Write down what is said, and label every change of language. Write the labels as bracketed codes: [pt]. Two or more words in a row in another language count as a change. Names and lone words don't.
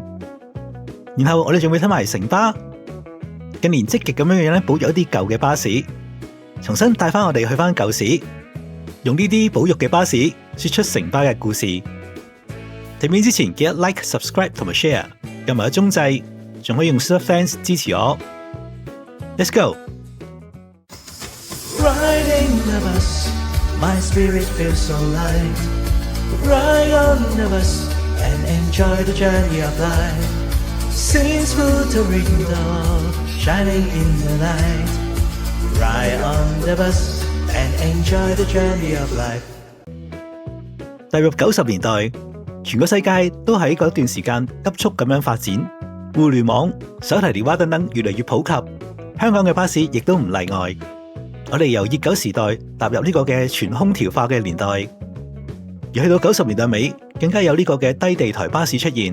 [yue] 然後我哋仲會睇埋城巴，近年積極咁樣保育一啲舊嘅巴士，重新帶翻我哋去翻舊時。用呢啲保育嘅巴士說出城巴嘅故事。睇片之前記得 like、subscribe 同埋 share， 撳埋個鐘掣，仲可以用 Super Fans 支持我。 [en] Let's go！ Riding the bus, my spirit feels so light. Ride on the bus and enjoy the journey of life. See smooth the window shining in the night. Ride on the bus.And enjoy the journey of life。 [yue] 踏入90年代，全個世界都喺嗰段時間急速咁樣發展，互聯網、手提電話等等越嚟越普及，香港嘅巴士亦都唔例外。我哋由熱狗時代踏入呢個嘅全空調化嘅年代，而去到90年代尾，更加有呢個嘅低地台巴士出現。